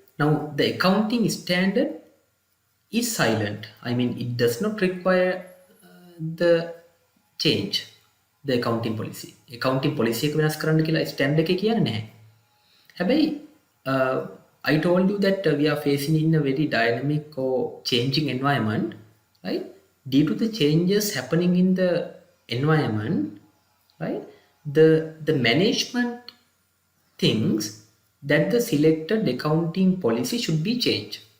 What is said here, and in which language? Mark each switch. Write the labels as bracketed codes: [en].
[en] Now the accounting standard is silent. I mean it does not require the change the accounting policy. [si] Accounting policy එක වෙනස් කරන්න කියලා standard එකේ කියන්නේ නැහැ. [en] හැබැයි I told you that we are facing in a very dynamic or changing environment, right? Due to the changes happening in the environment, right? The management thinks that the selected accounting policy should be changed.